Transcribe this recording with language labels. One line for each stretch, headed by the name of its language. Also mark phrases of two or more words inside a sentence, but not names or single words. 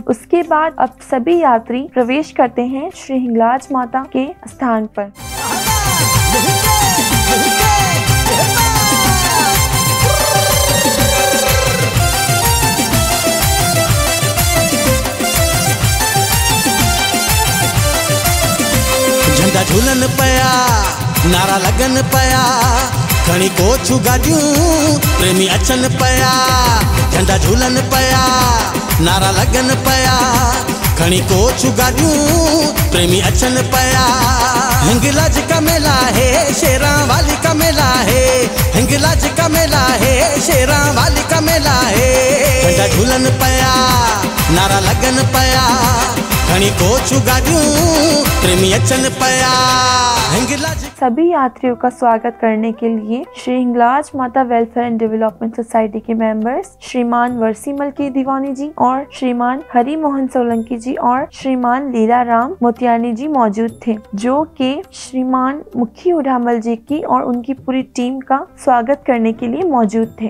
Urdu: اس کے بعد اب سبھی یاتری پرویش کرتے ہیں شری ہنگلاج ماتا کے استھان پر.
Sindhi: झंडा झूलन पया, नारा लगन पया, खणी कोचू गाडियूं प्रेमी अचन पया। झंडा झूलन पया, नारा लगन पया, खणी कोचू गाडियूं प्रेमी अचन पया।
Urdu: ہنگلاج کا میلہ ہے، شیراں والی کا میلہ ہے، ہنگلاج کا میلہ ہے، شیراں والی کا میلہ ہے.
Sindhi: झंडा झूलन पया, नारा लगन पया, खणी कोचू गाडियूं प्रेमी अचन पया।
Urdu: سبھی یاتریوں کا سواگت کرنے کے لیے شری ہنگلاج ماتا ویلفیئر اینڈ ڈیولپمنٹ سوسائٹی کے ممبرز شریمان ورسی مل کی دیوانی جی اور شریمان ہری موہن سولنکی جی اور شریمان لیلا رام موتیانی جی موجود تھے، جو کہ شریمان مکھی اوڈامل جی کی اور ان کی پوری ٹیم کا سواگت کرنے کے لیے موجود تھے.